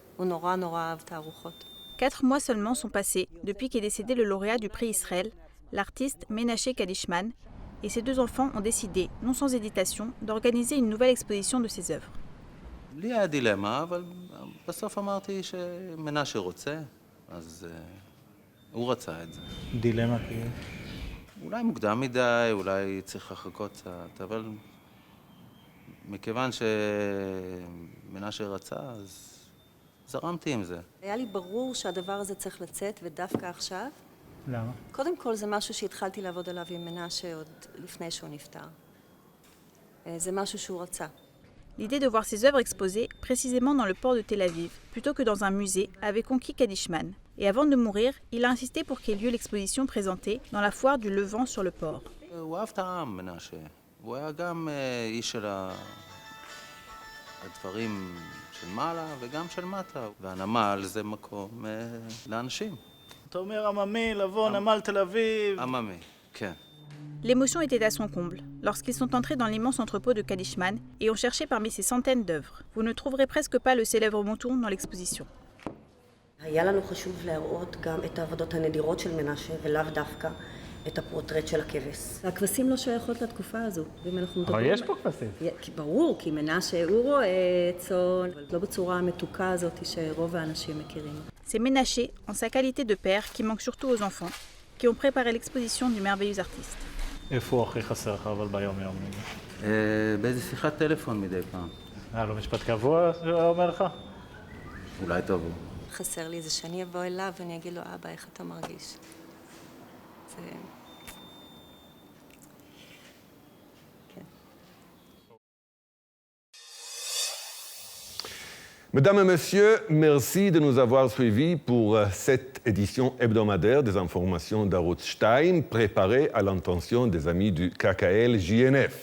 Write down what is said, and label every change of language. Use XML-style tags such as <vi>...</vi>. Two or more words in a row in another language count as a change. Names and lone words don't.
<he>הוא נורא נורא אהב את הארוחות.</he> <fr>4 mois seulement sont passés depuis qu'est décédé le lauréat du prix Israël, l'artiste Menaché Kadishman, et ses 2 enfants ont décidé, non sans hésitation, d'organiser une nouvelle exposition de ses œuvres.</fr> <he>לי היה דילמה, אבל בסוף אמרתי שמנשה רוצה, אז הוא רצה את זה. דילמה כי? אולי מוקדם מדי, אולי צריך לחכות קצת, אבל מכיוון שמנשה רצה, אז זרמתי עם זה. היה לי ברור שהדבר הזה צריך לצאת, ודווקא עכשיו. למה? קודם כל זה משהו שהתחלתי לעבוד עליו עם מנשה עוד לפני שהוא נפטר. זה משהו שהוא רצה.</he> <fr>L'idée de voir ses œuvres exposées précisément dans le port de Tel Aviv, plutôt que dans un musée, avait conquis Kadishman. Et avant de mourir, il a insisté pour qu'ait lieu l'exposition présentée dans la foire du Levant sur le port.</fr> <he>הוא אהב את העם, מנשה. הוא היה גם איש של הדברים של מעלה וגם של מטה. והנמל זה מקום לאנשים. אתה אומר עממי, לבוא, נמל תל אביב. עממי, כן.</he> <fr>L'émotion était à son comble lorsqu'ils sont entrés dans l'immense entrepôt de Kadishman et ont cherché parmi ces centaines d'œuvres. Vous ne trouverez presque pas le célèbre mouton dans l'exposition.</fr> <he>היה לנו חשוב להראות גם את העבודות הנדירות של מנשה, ולאו דווקא את הפורטרט של הכבש. הכבשים לא שייכות לתקופה הזו. אבל יש פה כבשים. ברור, כי מנשה הוא רואה צאן, אבל לא בצורה המתוקה הזאת שרוב האנשים מכירים.</he> <fr>C'est Ménaché, en sa qualité de père, qui manque surtout aux enfants, qui ont préparé l'exposition du merveilleux artiste.</fr> <he>איפה הוא הכי חסר לך אבל ביום-יום? באיזה שיחת טלפון מדי פעם. לא משפט קבוע אומר לך? אולי תבוא. חסר לי זה שאני אבוא אליו ואני אגיד לו, אבא, איך אתה מרגיש? זה...</he> <fr>Mesdames et messieurs, merci de nous avoir suivis pour cette édition hebdomadaire des informations d'Arutz Shtaim, préparée à l'intention des amis du KKL-JNF.</fr>